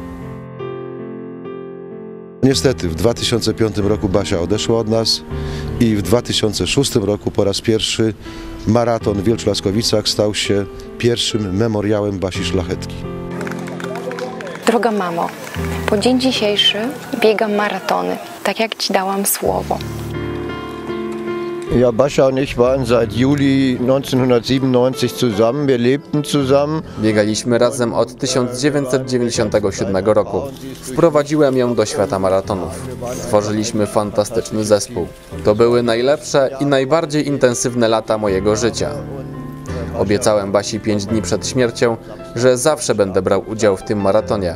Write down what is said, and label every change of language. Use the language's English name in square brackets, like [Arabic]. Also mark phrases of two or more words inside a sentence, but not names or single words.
[Polish] Niestety w 2005 roku Basia odeszła od nas i w 2006 roku po raz pierwszy maraton w Wielczu Laskowicach stał się pierwszym memoriałem Basi Szlachetki. Droga mamo, po dzień dzisiejszy biegam maratony, tak jak ci dałam słowo. [German] Ja, Basia und ich waren seit Juli 1997 zusammen. Wir lebten zusammen. [Polish] Biegaliśmy razem od 1997 roku. Wprowadziłem ją do świata maratonów. Tworzyliśmy fantastyczny zespół. To były najlepsze i najbardziej intensywne lata mojego życia. Obiecałem Basi 5 dni przed śmiercią, że zawsze będę brał udział w tym maratonie.